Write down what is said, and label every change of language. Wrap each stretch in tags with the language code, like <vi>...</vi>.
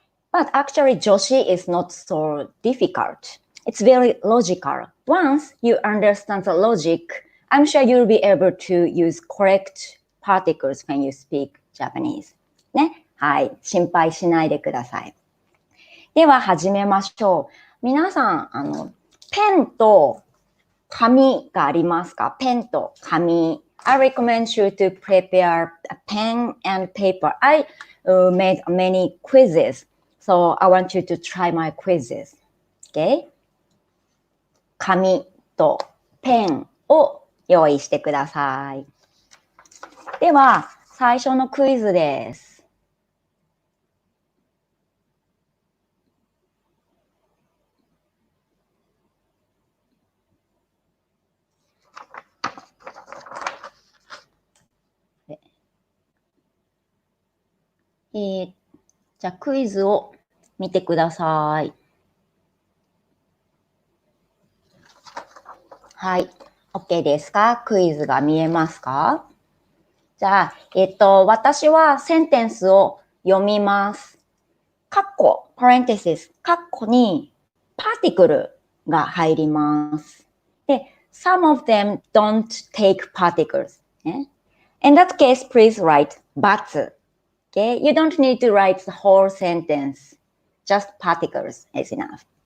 <en>But actually, 助詞 is not so difficult. It's very logical. Once you understand the logic, I'm sure you'll be able to use correct particles when you speak Japanese.</en> <ja>ね。はい。心配しないでください。では始めましょう。皆さん、ペンと紙がありますか？ペンと紙。</ja> <en>I recommend you to prepare a pen and paper. I made many quizzes, so I want you to try my quizzes. Okay?</en> <ja>紙とペンを用意してください。では、最初のクイズです。じゃあクイズを見てください。はい。OK ですか？クイズが見えますか？じゃあ、私はセンテンスを読みます。カッコ、parenthesis、カッコにパーティクルが入ります。で、</ja> <en>some of them don't take particles. In that case, please write but.Okay, you don't need to write the whole sentence. Just particles is enough.</en>